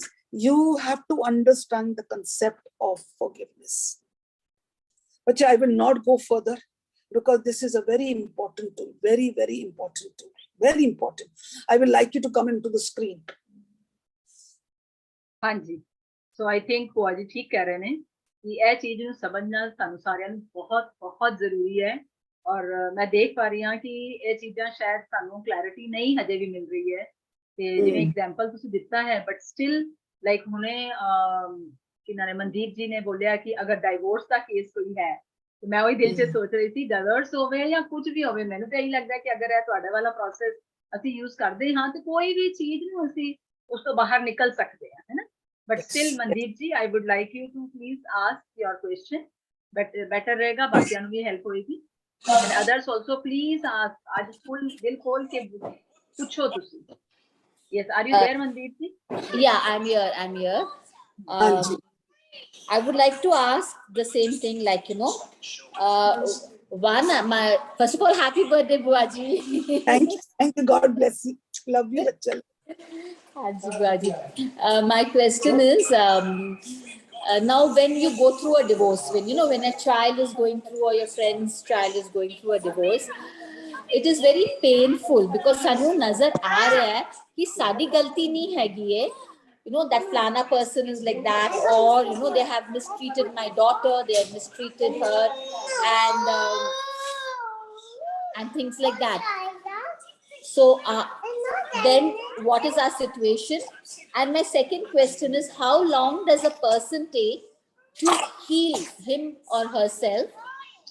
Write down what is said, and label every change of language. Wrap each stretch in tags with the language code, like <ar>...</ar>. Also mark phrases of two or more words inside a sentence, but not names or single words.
<en>You have to understand the concept of forgiveness. But I will not go further because this is a very important tool. Very, very important tool. Very important. I will like you to come into the screen.</en> <pa>ਹਾਂਜੀ.</pa> <en>So I think</en> <pa>ਭੂਆ ਜੀ ਠੀਕ ਕਹਿ ਰਹੇ ਨੇ ਕਿ ਇਹ ਚੀਜ਼ ਨੂੰ ਸਮਝਣਾ ਸਾਨੂੰ ਸਾਰਿਆਂ ਨੂੰ ਬਹੁਤ ਜ਼ਰੂਰੀ ਹੈ. ਔਰ ਮੈਂ ਦੇਖ ਪਾ ਰਹੀ ਹਾਂ ਕਿ ਇਹ ਚੀਜ਼ਾਂ ਸ਼ਾਇਦ ਸਾਨੂੰ ਕਲੈਰਿਟੀ ਨਹੀਂ ਹਜੇ ਵੀ ਮਿਲ ਰਹੀ ਹੈ ਤੇ ਜਿਵੇਂ ਐਗਜ਼ਾਮਪਲ ਤੁਸੀਂ ਦਿੱਤਾ ਹੈ</pa> <en>But still like</en> <pa>ਹੁਣੇ ਕਿਨਾਂ ਨੇ ਮਨਦੀਪ ਜੀ ਨੇ ਬੋਲਿਆ ਕਿ ਅਗਰ ਡਾਈਵੋਰਸ ਦਾ ਕੇਸ ਕੋਈ ਹੈ ਤੇ ਮੈਂ ਉਹੀ ਦਿਲ 'ਚ ਸੋਚ ਰਹੀ ਸੀ ਡਾਈਵੋਰਸ ਹੋਵੇ ਜਾਂ ਕੁਝ ਵੀ ਹੋਵੇ ਮੈਨੂੰ ਤਾਂ ਇਹੀ ਲੱਗਦਾ ਕਿ ਅਗਰ ਇਹ ਤੁਹਾਡੇ ਵਾਲਾ ਪ੍ਰੋਸੈਸ ਅਸੀਂ ਯੂਜ਼ ਕਰਦੇ ਹਾਂ ਤੇ ਕੋਈ ਵੀ ਚੀਜ਼ ਨੂੰ ਅਸੀਂ ਉਸ ਤੋਂ ਬਾਹਰ ਨਿਕਲ ਸਕਦੇ ਹਾਂ, ਹੈ ਨਾ?</pa> <en>But still, Mandeep ji, I would like you to please ask your question. But better</en> <pa>ਰਹੇਗਾ ਬਾਕੀਆਂ ਨੂੰ ਭੀ help ਹੋਏਗੀ.</pa> <en>And others also please ask.</en> <pa>ਅੱਜ full ਦਿਲ ਖੋਲ੍ਹ ਕੇ ਪੁੱਛੋ ਤੁਸੀਂ.</pa> <en>Yes, are you there, Mandeep ji? Yeah, I'm here. I'm here. I would like to ask the same thing, like first of all, happy birthday, Buaji. Thank you. God bless you. Love you, bachcha. My question is, now when you go through a divorce, when a child is going through or your friend's child is going through a divorce, it is very painful because</en> <pa>ਸਾਨੂੰ ਨਜ਼ਰ ਆ ਰਿਹਾ ਹੈ ਕਿ ਸਾਡੀ ਗਲਤੀ ਨਹੀਂ ਹੈਗੀ ਹੈ,</pa> <en>that flana person is like that, or they have mistreated my daughter, they have mistreated her, and things like that. So then what is our situation? And my second question is, how long does a person take to heal him or herself?</en>